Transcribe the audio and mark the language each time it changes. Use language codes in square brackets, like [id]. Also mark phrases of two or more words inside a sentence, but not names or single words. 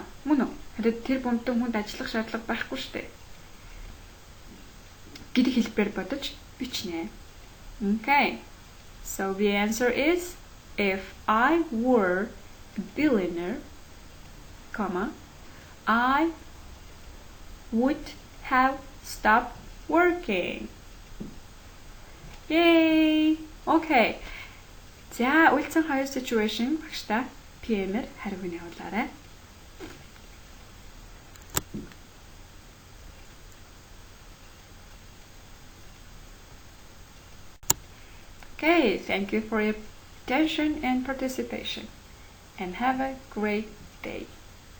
[mn] Мөн үү? Харин тэр бомтон хүнд ажиллах шаардлага байхгүй шүү дээ. Гэдэг хэлбэр бодож бичнэ. [en] Okay. So the answer is if I were a billionaire, I would have stopped working. Yay! Okay. [mn] За, үлдсэн 2 situation багштай PM-ээр хариуг нь явуулаарай. [en] Okay, thank you for your attention and participation, and have a great day.